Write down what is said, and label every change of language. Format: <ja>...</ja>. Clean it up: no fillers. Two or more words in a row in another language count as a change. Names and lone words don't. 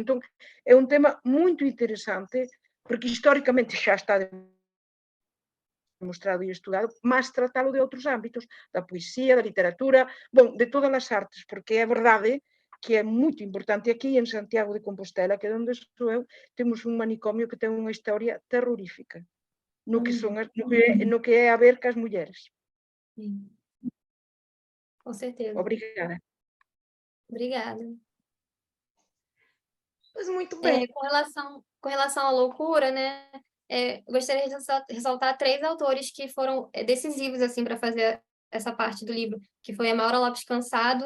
<gl>Entón, é un tema moito interesante porque históricamente xa está demostrado e estudado, mas tratalo de outros ámbitos, da poesía, da literatura, de todas as artes, porque é verdade que é moito importante. Aquí en Santiago de Compostela, que é onde estou eu, temos un manicomio que ten unha historia terrorífica no que é a ver cas mulleres.</gl> <pt>Sim. Com certeza. Obrigada. Obrigada. Pois muito bem. Com relação à loucura, né? Gostaria de ressaltar 3 autores que foram decisivos assim para fazer essa parte do livro, que foi a Maura Lopes Cansado.</pt>